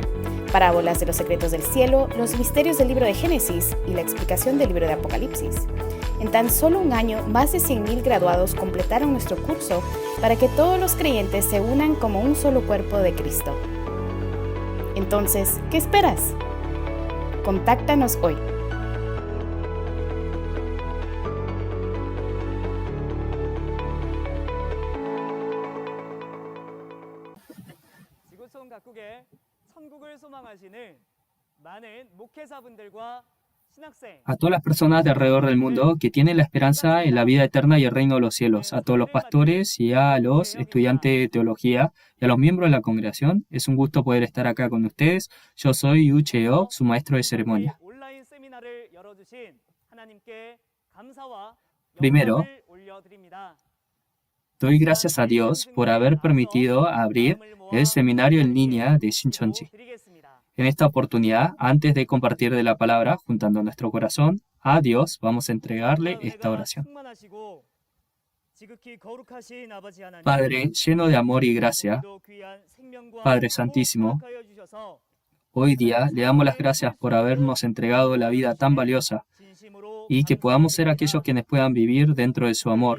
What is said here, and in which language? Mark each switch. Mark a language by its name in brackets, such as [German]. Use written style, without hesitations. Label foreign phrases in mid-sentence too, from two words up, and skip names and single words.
[Spanish] Parábolas de los secretos del cielo, los misterios del libro de Génesis y la explicación del libro de Apocalipsis. En tan solo un año, más de 100,000 graduados completaron nuestro curso para que todos los creyentes se unan como un solo cuerpo de Cristo. Entonces, ¿qué esperas? Contáctanos hoy. [Korean] 지구촌 각국에 천국을 소망하시는 많은 목회자분들과 신학생 [Spanish] A todas las personas de alrededor del mundo que tienen la esperanza en la vida eterna y el reino de los cielos, a todos los pastores y a los estudiantes de teología y a los miembros de la congregación, es un gusto poder estar acá con ustedes. Yo soy Yu Cheo, su maestro de ceremonia. [Korean] 온라인 세미나를 열어주신 하나님께 감사와 [Spanish] Primero, [Korean] 영광을 올려드립니다. [Spanish] doy gracias a Dios por haber permitido abrir el seminario en línea de Shincheonji. En esta oportunidad, antes de compartir de la palabra, juntando nuestro corazón a Dios, vamos a entregarle esta oración. Padre, lleno de amor y gracia, Padre Santísimo, hoy día le damos las gracias por habernos entregado la vida tan valiosa y que podamos ser aquellos quienes puedan vivir dentro de su amor.